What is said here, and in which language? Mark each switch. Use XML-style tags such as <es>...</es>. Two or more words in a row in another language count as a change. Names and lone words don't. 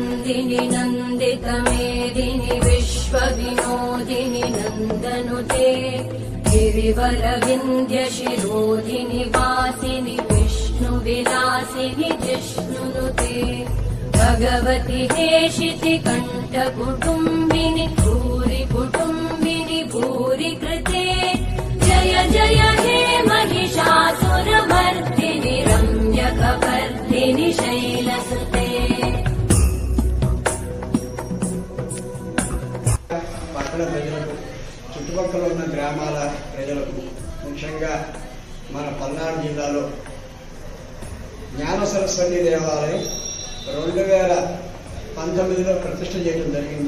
<sa>मेदिनि नन्दितमेदिनि विश्वविनोदिनि नन्दनुते गिरिवरविन्द्यशिरोधिनि वासिनि विष्णुविलासिनि जिष्णुनुते भगवति हेशिति कण्ठकुटुम्बिनि भूरि कुटुम्बिनि भूरि कृते जय जय हे महिषासुरमर्दिनि रम्यकपर्दिनि शैलसुते।</sa> <te>పట్టణ ప్రజలకు చుట్టుపక్కల ఉన్న గ్రామాల ప్రజలకు ముఖ్యంగా మన పల్నాడు జిల్లాలో జ్ఞాన సరస్వతి దేవాలయం 2019లో ప్రతిష్ఠ చేయడం జరిగింది.</te>